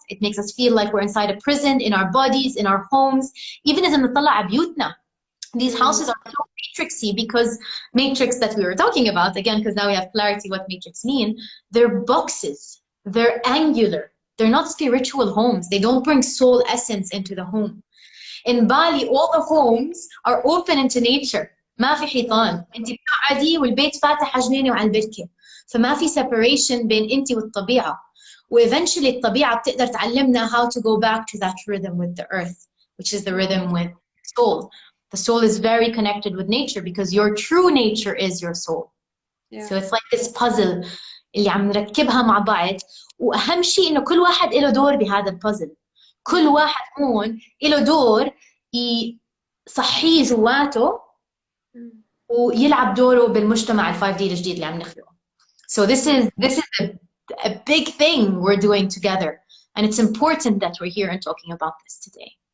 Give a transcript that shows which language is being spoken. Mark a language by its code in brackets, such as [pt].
[en] It makes us feel like we're inside a prison, in our bodies, in our homes. Even as in the [ar] طلع بيوتنا. [en] These houses are so matrixy because matrix that we were talking about, again, because now we have clarity what matrix mean, they're boxes, they're angular, they're not spiritual homes, they don't bring soul essence into the home. In Bali all the homes are open into nature، [ar] ما في حيطان، انت بتقعدي والبيت فاتح على الجنينة وعلى البركة، فما في separation بين انت والطبيعة. وايفنشولي الطبيعة بتقدر تعلمنا [en] how to go back to that rhythm with the earth, which is the rhythm with soul. The soul is very connected with nature because your true nature is your soul. Yeah. So it's like this puzzle [ar] اللي عم نركبها مع بعض، وأهم شيء إنه كل واحد له دور بهذا البازل. كل واحد هون له دور يصحيه جواته ويلعب دوره بالمجتمع ال 5D الجديد اللي عم نخلقه. [en] So this is a big thing we're doing together, and it's important that we're here and talking about this today.